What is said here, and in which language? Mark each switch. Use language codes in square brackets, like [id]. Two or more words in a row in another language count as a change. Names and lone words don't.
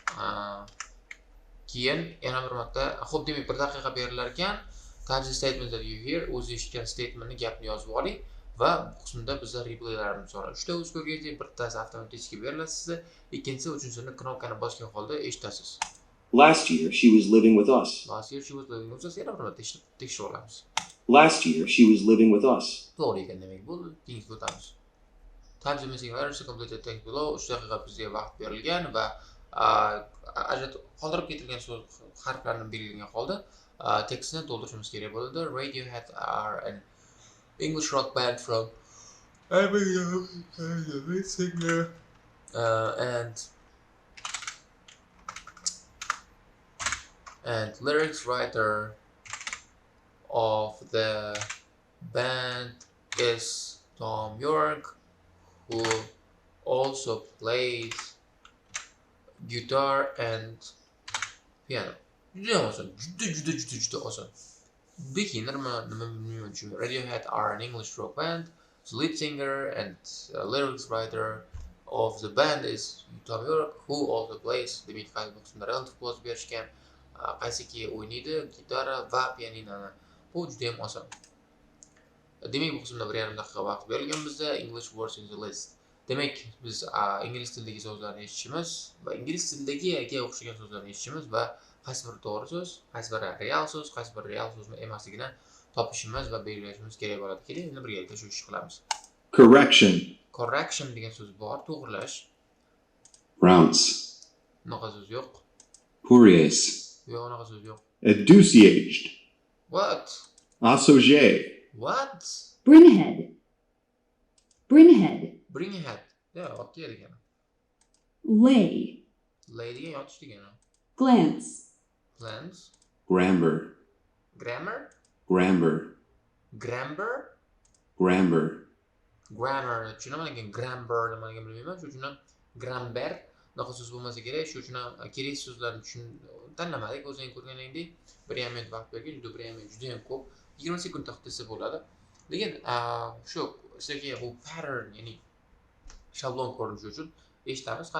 [uz] Keyin yana bir marta, xo'p demak 1 daqiqa berilar ekan. [en] Type the statement that you hear, [uz] o'zi eshitgan statementni gapni yozib oling va bu qismda bizda replaylarni so'raydi. 3 ta o'zgargacha, bittasi avtomatik beriladi sizga, ikkinchisi uchinchisini knopkani bosgan holda eshitasiz. [en] Last year she was living with us. Last year she was living with us. [uz] Yana bir marta tekshirib olamiz. [en] Last year she was living with us. [uz] To'g'ri ekan demak bo'ldi. Keyingi o'tamiz. [en] Type the missing letters to complete the text below. [uz] 3 daqiqa bizga vaqt berilgan va qoldirib ketilgan so'z harflarni belgilangan holda tekstni to'ldirishimiz kerak bo'ladi. [en] Radiohead are an English rock band from singer and lyrics writer of the band is Tom York, who also plays guitar and piano. [uz] Juda oson, juda oson. Beginner nima bilmayman uchun. [en] Radiohead are an English rock band. The lead singer and lyrics writer of the band is Tom York, who also plays. [uz] Demak, qaysi qismda [en] relative clause [uz] berishgan, qaysiki o'ynaydi, gitara va pianinoni Bu juda ham oson. Demak, bu qismda 1,5 daqiqa vaqt berilgan bizda. [en] English words in the list. [uz] Demak, biz ingliz tilidagi so'zlarni eshitishimiz va ingliz tilidagiga o'xshagan so'zlarni eshitishimiz va qaysi biri to'g'ri so'z, qaysi biri real so'z, qaysi biri real so'z emasligini topishimiz va belgilashimiz kerak bo'ladi. Keling, endi birgalikda shu ishni qilamiz. [en] Correction. [uz] Correction degan so'z bor, to'g'rilash. [en] Rounce. [uz] Unaqa so'z yo'q. [en] Pouriers. [uz] Yo'q, unaqa so'z yo'q. [en] Adouciaged. What? Associé. What? Bring ahead. Bring ahead. Bring ahead. Yeah, [uz] okey degani. [en] Lay. [uz] Lay degan yotish degani. [en] Glance. Glance. Grammar. Grammar. Grammar. Grammar. Grammar. Grammar. [uz] Tushunaman lekin grammar nimaligini bilmayman. Shuning uchun ham grammar bunaqa so'z bo'lmasa kerak. Shuning uchun ham kerak so'zlarni tanlamadik. O'zingiz ko'rganingdek 1,5 minut vaqt bergan. Juda ham ko'p. 20 sekund desa bo'ladi. Lekin shu sizga bu pattern, ya'ni shablon ko'rinishi uchun eshitamiz qani?